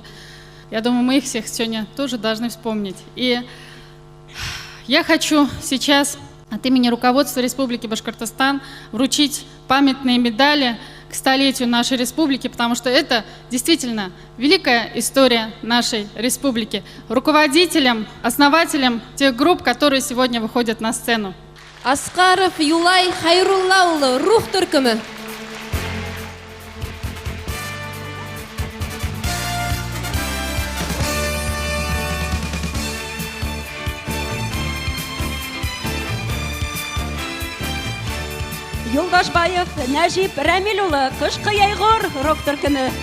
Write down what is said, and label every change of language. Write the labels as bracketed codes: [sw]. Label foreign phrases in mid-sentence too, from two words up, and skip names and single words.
[ru] Я думаю, мы их всех сегодня тоже должны вспомнить. И я хочу сейчас от имени руководства Республики Башкортостан вручить памятные медали к столетию нашей республики, потому что это действительно великая история нашей республики. Руководителям, основателям тех групп, которые сегодня выходят на сцену. [ba] Аскаров Юлай Хайруллаулы, рух төркемі. Юлдашбаев Нәжип Рәмилулы, Ҡышҡы йәйғор, рок төркемі.